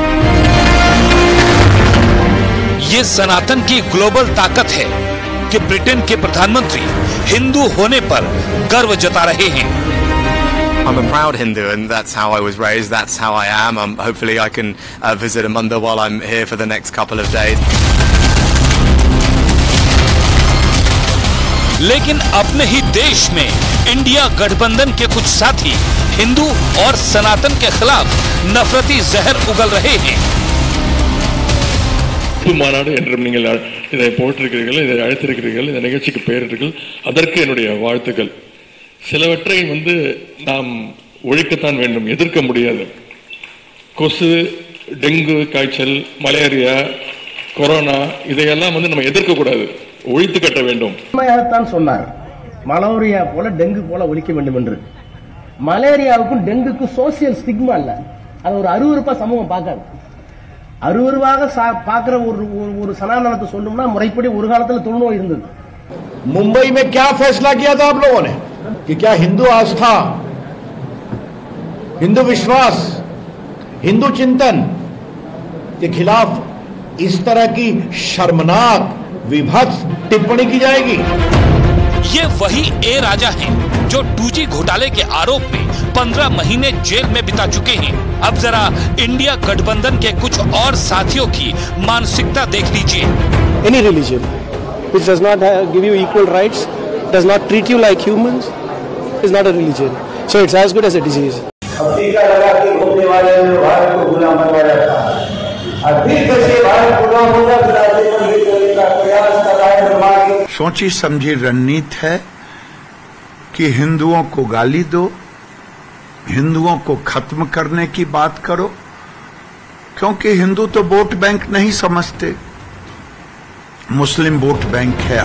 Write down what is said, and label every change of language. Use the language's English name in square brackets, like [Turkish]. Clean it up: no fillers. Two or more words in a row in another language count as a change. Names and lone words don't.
[Hindi] ये सनातन की ग्लोबल ताकत है कि ब्रिटेन के प्रधानमंत्री हिंदू होने पर गर्व जता रहे हैं। [English] I'm a proud Hindu and that's how I was raised, that's how I am. Hopefully I can visit a mandir while I'm here for the next couple of days. [Hindi] लेकिन अपने ही देश में इंडिया गठबंधन के कुछ साथी हिंदू और सनातन के खिलाफ नफरती जहर उगल रहे हैं। [Tamil] மாநாடு என்றும் நீங்கள் இதை போட்டிருக்கிறீர்கள், இதை அழைத்திருக்கிறீர்கள், இந்த நிகழ்ச்சிக்கு பெயரிட்டீர்கள், அதற்கு என்னுடைய வாழ்த்துக்கள். சிலவற்றை நாம் ஒழிக்கத்தான் வேண்டும், எதிர்க்க முடியாது. கொசு, டெங்கு காய்ச்சல், மலேரியா, கொரோனா இதையெல்லாம் நம்ம எதிர்க்க கூடாது, ஒழித்து கட்ட வேண்டும். உண்மையாகத்தான் சொன்னார், மலேரியா போல டெங்கு போல ஒழிக்க வேண்டும் என்று. மலேரியாவுக்கும் டெங்குக்கும் [English] social stigma [Tamil] இல்ல, அது ஒரு அருவருப்பா சமூகம் பார்க்காது. அருவருவாக பார்க்கிற ஒரு சனாதனத்தை சொல்லணும்னா முறைப்படி ஒரு காலத்துல தொழுநோய் இருந்தது. [Hindi] मुंबई में क्या फैसला किया था आप लोगों ने कि क्या हिंदू आस्था, हिंदू विश्वास, हिंदू चिंतन के खिलाफ इस तरह की शर्मनाक विभत्स टिप्पणी की जाएगी? ये वही ए राजा हैं जो 2G घोटाले के आरोप में 15 महीने जेल में बिता चुके हैं। अब जरा इंडिया गठबंधन के कुछ और साथियों की मानसिकता देख लीजिए। [English] Any religion which does not give you equal rights, does not treat you like humans, is not a religion. So it's as good as a disease. [Hindi] अब टीका लगा के घूमने वाले भारत को गुलाम बनवाया था, और फिर कैसे भारत गुलाम होगा प्रयास कर रहा है। सोची समझी रणनीति है कि हिंदुओं को गाली दो, हिंदुओं को खत्म करने की बात करो, क्योंकि हिंदू तो वोट बैंक नहीं समझते, मुस्लिम वोट बैंक है।